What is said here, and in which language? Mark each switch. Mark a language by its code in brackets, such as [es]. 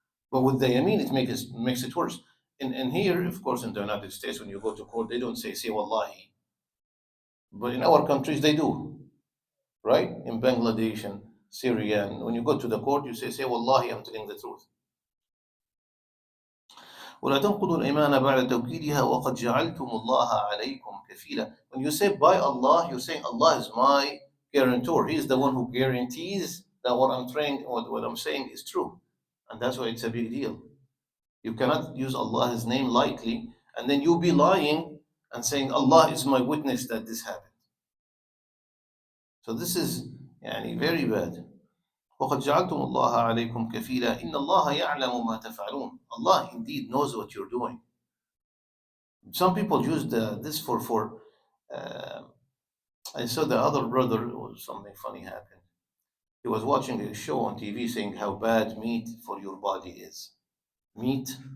[en] But with the yamin, it makes it worse. And here, of course, in the United States, when you go to court, they don't say wallahi. But in our countries, they do, right? In Bangladesh and Syria, and when you go to the court, you say wallahi, I'm telling the truth. [ar] ولا تنقضوا الأيمان بعد توكيدها وقد جعلتم الله عليكم كفيلا. [en] When you say by Allah, you're saying Allah is my guarantor. He is the one who guarantees that what I'm saying is true. And that's why it's a big deal. You cannot use Allah's name lightly and then you be lying and saying Allah is my witness that this happened. So this is very bad. [ar] وقد جعلتم الله عليكم كفيلا إن الله يعلم ما تفعلون. [en] Allah indeed knows what you're doing. Some people use this for I saw the other brother, something funny happened. He was watching a show on TV saying how bad meat for your body is. Meat.